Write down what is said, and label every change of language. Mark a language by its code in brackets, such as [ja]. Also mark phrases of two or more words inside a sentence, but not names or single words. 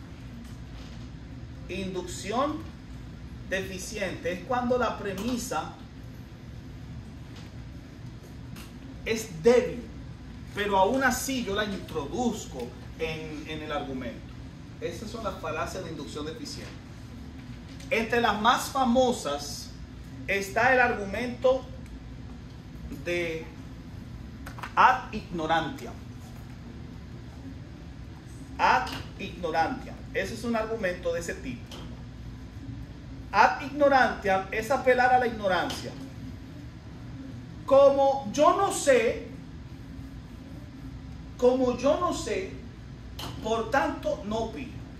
[es] es cuando la premisa es débil, pero aún así yo la introduzco en el argumento. Esas son las falacias de inducción deficiente. Entre las más famosas está el argumento de [la] ad ignorantiam. Ad ignorantiam. [es] Ese es un argumento de ese tipo. [la] Ad ignorantiam [es] es apelar a la ignorancia. Como yo no sé, por tanto no opino.